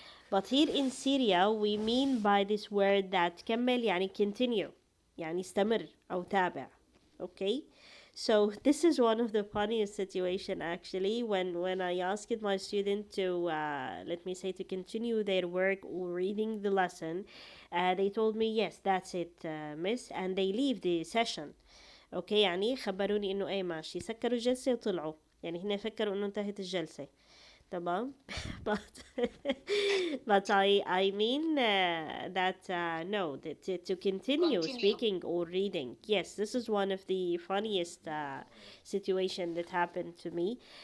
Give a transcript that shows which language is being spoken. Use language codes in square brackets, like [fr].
[en] But here in Syria we mean by this word that [ar] كمل يعني [en] continue, [ar] يعني استمر أو تابع. [en] Okay, so this is one of the funniest situation actually when I asked my student to let me say to continue their work or reading the lesson. They told me yes, that's it, miss, and they leave the session. [ar] Okay, يعني خبروني إنه أي ماشي، سكروا الجلسة وطلعوا، يعني هنا فكروا إنه انتهت الجلسة. تمام. [en] but but I mean that no, to continue speaking or reading. Yes, this is one of the funniest situation that happened to me.